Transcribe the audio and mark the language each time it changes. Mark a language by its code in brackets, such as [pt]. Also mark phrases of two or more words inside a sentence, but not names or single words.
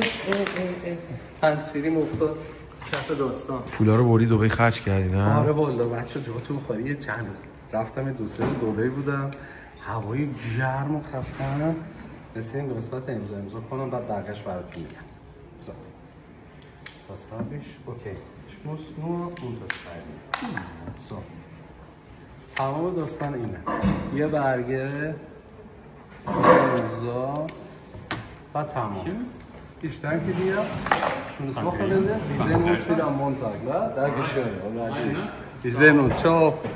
[fa] تنسفیریم افتاد کف داستان. پولا رو بردی دبی خرج کردی نه؟ آره والا بچه جاتون خالی. یه چند روز رفتم 2-3 روز دبی بودم، هوای گرم و خفنم، مثل این قسمت امضا کنم بعد برگشت براتون میگم. [de] Was habe ich? Okay. Ich muss nur unterschreiben. So. [fa] تمام داستان اینه. یه برگه امضا و تمام. [de] Ich danke dir. Schönes Wochenende. Wir sehen uns wieder am Montag, ne? Dankeschön. Wir sehen uns. Ciao.